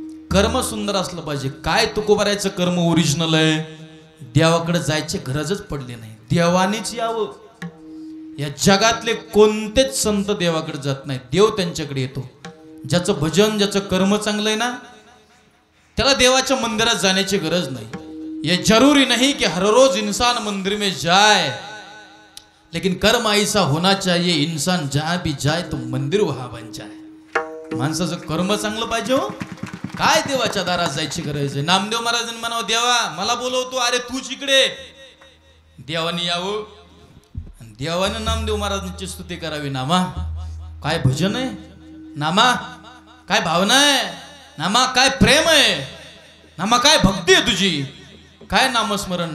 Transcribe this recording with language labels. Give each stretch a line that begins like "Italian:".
Marathi: कर्म सुंदर असलं पाहिजे. काय तुकोबारायचं कर्म ओरिजिनल आहे, देवाकडे जायची गरजच पडली नाही. देवानेच यावं. या जगातले कोणतेच संत देवाकडे जात नाही, देव त्यांच्याकडे येतो. ज्याचं भजन ज्याचं कर्म चांगलं आहे ना त्याला देवाच्या मंदिरात जाण्याची गरज नाही.
Hindi: ये जरूरी नहीं कि हर रोज इंसान मंदिर में जाए, लेकिन कर्म ऐसा होना चाहिए इंसान जहां भी जाए तो मंदिर वहां बन जाए.
Marathi: माणसाचं कर्म चांगलं पाहिजे हो. काय देवाच्या दारात जायची गरज आहे. नामदेव महाराजांनी म्हणावं देवा मला बोलवतो, अरे तूच इकडे. देवानी यावं, देवाने नामदेव महाराजांची स्तुती करावी. नामा काय भजन आहे, नामा काय भावना आहे, नामा काय प्रेम आहे, नामा काय भक्ती आहे तुझी, काय नामस्मरण.